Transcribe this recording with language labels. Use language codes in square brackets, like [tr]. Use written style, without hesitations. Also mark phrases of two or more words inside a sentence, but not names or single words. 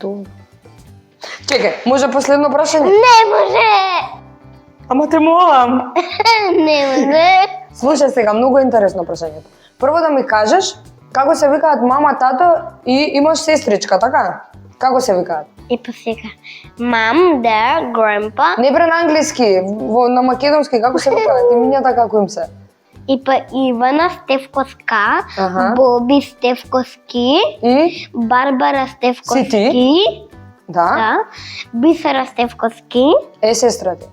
[mk] Чекај, може последно прашање? Не може. Ама те молам. Не може. Слушај сега, многу интересно прашањето. Прво да ми кажеш како се викаат мама, тато и имаш сестричка, така? Како се викаат? И па сега. [en] Mom, dad, grandpa. [mk] Не бре на англиски, на македонски како се викаат? Имињата како им се? И па Ивана Стевковска, Боби Стевковски, и Барбара Стевковски. Си ти? Да. Бисера Стевковски. Е сестра ти.